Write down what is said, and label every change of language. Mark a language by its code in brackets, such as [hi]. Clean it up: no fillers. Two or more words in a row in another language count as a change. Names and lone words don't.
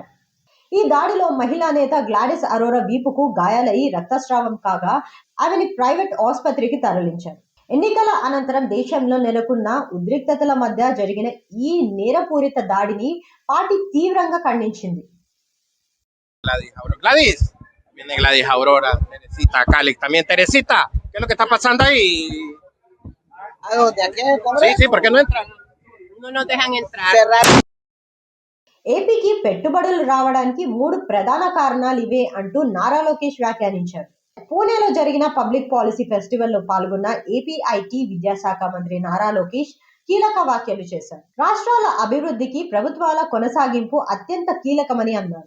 [te] ఈ దాడిలో మహిళా నేత గ్లాడిస్ అరోరా వీపుకు గాయాలై రక్తస్రావం కాగా ఆమెని ప్రైవేట్ ఆసుపత్రికి తరలించారు. ఎన్నికల అనంతరం దేశంలో నెలకొన్న ఉద్రిక్తతల మధ్య జరిగిన ఈ నేరపూరిత దాడిని పార్టీ తీవ్రంగా ఖండించింది. [es] Gladys Aurora, Teresita, Calix, también Teresita, ¿qué es lo que está pasando ahí? ¿A dónde? ¿Aquí en el Congreso? Sí, ¿por qué no entran? No nos dejan entrar. Cerrar. [te] ఏపీకి పెట్టుబడులు రావడానికి 3 ప్రధాన కారణాలు ఇవే అంటూ నారా లోకేష్ వ్యాఖ్యానించారు. పూణేలో జరిగిన [en] public policy festival [te] పాల్గొన్న ఏపీ ఐటీ విద్యాశాఖ మంత్రి నారా లోకేష్ కీలక వ్యాఖ్యలు చేశారు. రాష్ట్రాల అభివృద్ధికి ప్రభుత్వాల కొనసాగింపు అత్యంత కీలకమని అన్నారు.